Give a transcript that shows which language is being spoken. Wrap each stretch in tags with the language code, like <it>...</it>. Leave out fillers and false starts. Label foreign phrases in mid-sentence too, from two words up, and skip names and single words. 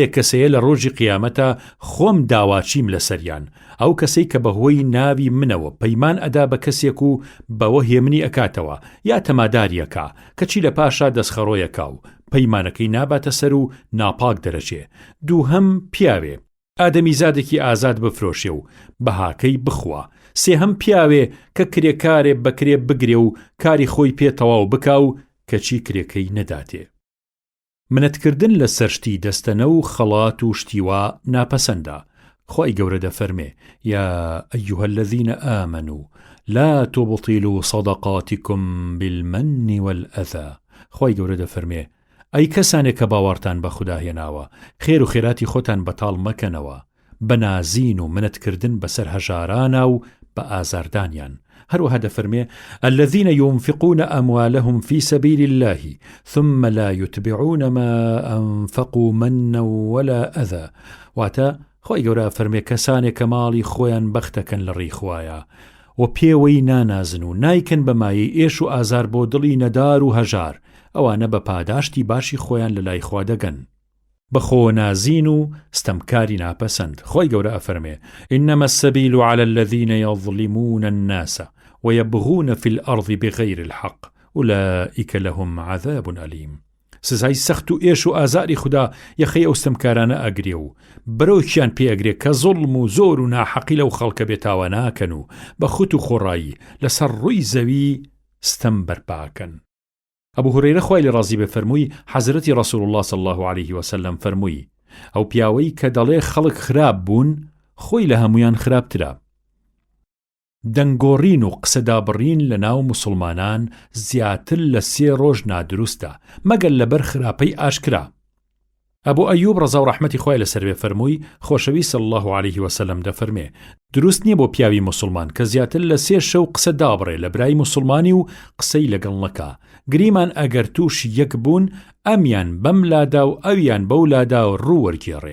<ckb>کەسەیە لە ڕۆژی قیامەتە خۆم داواچیم لەسەریان ئەو کەسەی کە بەهۆی ناوی منەوە پەیمان ئەدا بە کەسێک و بەوە هێمنی ئەکاتەوە یا تەماداریەکە کەچی لە پاشا دەستخەڕۆیەکا و پەیمانەکەی ناباتە سەر و ناپاک دەرەچێ دووهەم پیاوێ ئادەمیزادێکی ئازاد بفرۆشێ و بەهاکەی بخوا سێهەم پیاوێ کە کرێکارێ بەکرێ بگرێ و کاری خۆی پێ تەواو بکا و کەچی کرێکەی نەداتێ. منەتکردن لە سەرشتی دەستەنە و خەڵات و شتیوا ناپەسەندە. خوای گەورە دەفەرمێ</ckb> <ar>یا ئەیها الذین آمنوا لا تبطلوا صدقاتكم بالمن والأذى.</ar> <ckb>خوای گەورە دەفەرمێ ئەی کەسانێک کە باوەڕتان بە خوددا هێناوە خێر و خێراتی خۆتان بەتاڵ مەکەنەوە بە نازین و منەتکردن بەسەر هەژارانە و بە ئازاردانیان. هەروەها دەفەرمێ</ckb> <ar>الذين ينفقون أموالهم في سبيل الله ثم لا يتبعون ما أنفقوا منا ولا أذى.</ar> <ckb>واتە خۆی گەورە فەرمێ کەسانێک کە ماڵی خۆیان بەختەکەن لە ڕێی خوایە و پێوەی نانازن و نایکەن بە مایەی ئێش و ئازار بۆ دڵی نەدار و هەژار ئەوانە بە پاداشتی باشی خۆیان لە لای خوا دەگەن بەخۆ نازین و ستەمکاری ناپەسەند. خۆی گەورە ئەفەرمێ</ckb> <ar>إنما السبيل على الذين يظلمون الناس ويبغون في الأرض بغير الحق أولئك لهم عذاب أليم.</ar> <ckb>سزای سەخت و ئێش و ئازاری خوددا یەخەی ئەو ستەمکارانە ئەگرێ و بەرەوکیان پێ ئەگرێ کە زوڵم و زۆر و ناحەقی لەو خەڵکە بێتاوە ناکەن و بە خوت و خۆڕایی لەسەر ڕووی زەوی ستەم بەرپاکەن. ئەبوو هورەیرە خوای لێ ڕازی بێ فەرمووی حەزرەتی</ckb> <ar>ڕەسوول الله صلی الله عليه وسلم</ar> <ckb>فەرمووی ئەو پیاوەی کە دەڵێ خەڵک خراپ بوون خۆی لە هەمویان خراپترە. دەنگۆڕین و قسەدابڕین لە ناو موسڵمانان زیاتر لە 3 ڕۆژ نادروستە مەگەر لەبەر خراپەی ئاشکرا. ئەبوو ئەیوب ڕەزا و ڕەحمەتی خوای لەسەر بێ فەرمووی خۆشەوی</ckb> <ar>صلی الله عليه وسلم</ar> <ckb>دەفەرمێ دروست نییە بۆ پیاوی موسڵمان کە زیاتر لە 3 شەو قسە دابڕێ لە برای موسڵمانی و قسەی لەگەڵ نەکا گریمان ئەگەر تووش یەک بوون ئەمیان بەم لادا و ئەویان بەو لادا و ڕووەرگێڕێ.</ckb>